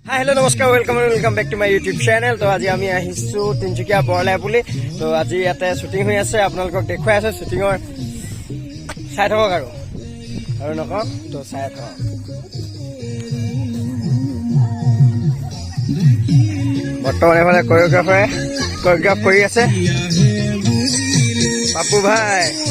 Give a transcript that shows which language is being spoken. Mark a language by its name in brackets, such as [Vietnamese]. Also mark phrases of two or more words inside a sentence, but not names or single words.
[English] हेलो नमस्कार welcome back to my YouTube channel. [Assamese] তো আজি আমি আহিছো তিনচুকীয়া বৰলাই বুলি। তো আজি ইয়াতে শুটিং হৈ আছে, আপোনালোকক দেখুৱাই আছে শুটিঙৰ চাই থাকক আৰু নকওঁ তো চাই থাকক। বৰ্তমান এফালে কোৰিওগ্ৰাফ কৰি আছে পাপু ভাই।